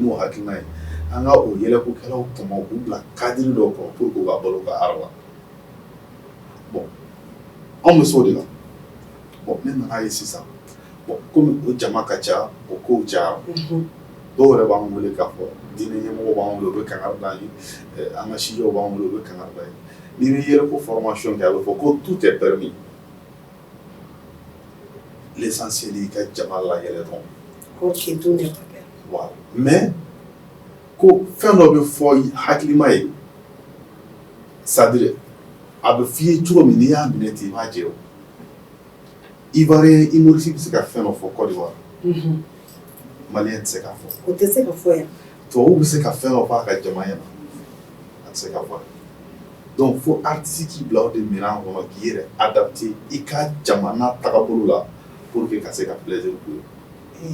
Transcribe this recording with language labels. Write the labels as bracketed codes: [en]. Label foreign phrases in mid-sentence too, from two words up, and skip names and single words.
[bm] n'o hakilina ye an ka o yɛlɛkokɛlaw tɔmɔ k'u bila cadre dɔ kɔnɔ [fr] pour que [bm] u ka balo ka hara la bon anw bɛ s'o de la bon ne nana ye sisan bon komi o jama ka ca o kow cayara dɔw yɛrɛ b'an wele k'a fɔ diinɛ ɲɛmɔgɔw b'an wele u bɛ kangari d'an ye an ka sijaw b'an wele u bɛ kangari d'an ye n'i bɛ yɛlɛko formation kɛ a bɛ fɔ ko [fr] tout est permis [bm] l'essentiel y'i ka jama layɛlɛ dɔrɔn. [fr] Ok, tout n'est pas permis. Voilà. [bm] Mais ko fɛn dɔ bɛ fɔ hakilima ye [fr] c'est à dire [bm] a bɛ f'i ye cogo min n'i y'a minɛ ten i b'a jɛ o [fr] Ivoirien humoriste [bm] bɛ se ka fɛn dɔ fɔ Côte d'Ivoire Malien tɛ se k'a fɔ. O tɛ se ka fɔ yan. Tubabu bɛ se ka fɛn dɔ fɔ a ka jama ɲɛna a tɛ se ka fɔ donc fo artiste k'i bila o de minɛn kɔnɔ k'i yɛrɛ adapter i ka jamana tagabolo la [fr] pour que [bm] ka se ka plaisir k'u ye.